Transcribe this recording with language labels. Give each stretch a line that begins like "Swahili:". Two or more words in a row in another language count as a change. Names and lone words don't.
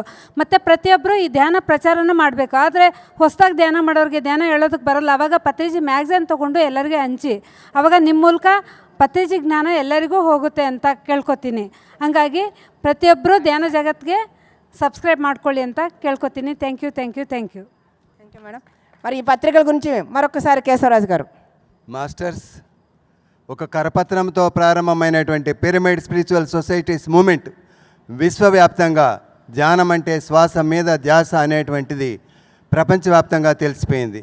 Kannada: ಮತ್ತು ಪ್ರತಿಯೊಬ್ಬರು ಈ ಧ್ಯಾನ ಪ್ರಚಾರನ ಮಾಡಬೇಕು. ಆದರೆ ಹೊಸದಾಗಿ ಧ್ಯಾನ ಮಾಡೋರಿಗೆ ಧ್ಯಾನ ಹೇಳೋದಕ್ಕೆ ಬರೋಲ್ಲ. ಆವಾಗ ಪತ್ರಿಜಿ ಮ್ಯಾಗ್ಝಿನ್ ತೊಗೊಂಡು ಎಲ್ಲರಿಗೆ ಹಂಚಿ, ಆವಾಗ ನಿಮ್ಮ ಮೂಲಕ ಪತ್ರಿಜಿ ಜ್ಞಾನ ಎಲ್ಲರಿಗೂ ಹೋಗುತ್ತೆ ಅಂತ ಕೇಳ್ಕೊತೀನಿ. ಹಾಗಾಗಿ ಪ್ರತಿಯೊಬ್ಬರು ಧ್ಯಾನ ಜಗತ್ತಿಗೆ సబ్స్క్రైబ్ ಮಾಡ್ಕೊಳ್ಳಿ ಅಂತ ಕೇಳ್ಕೊತೀನಿ.
English: Thank you
Telugu: మేడం. మరి ఈ పత్రికల గురించి మరొకసారి కేశవరాజు గారు. మాస్టర్స్, ఒక కరపత్రంతో ప్రారంభమైనటువంటి పిరమిడ్ స్పిరిచువల్ సొసైటీస్ మూమెంట్ విశ్వవ్యాప్తంగా ధ్యానం అంటే శ్వాస మీద ధ్యాస అనేటువంటిది ప్రపంచవ్యాప్తంగా తెలిసిపోయింది.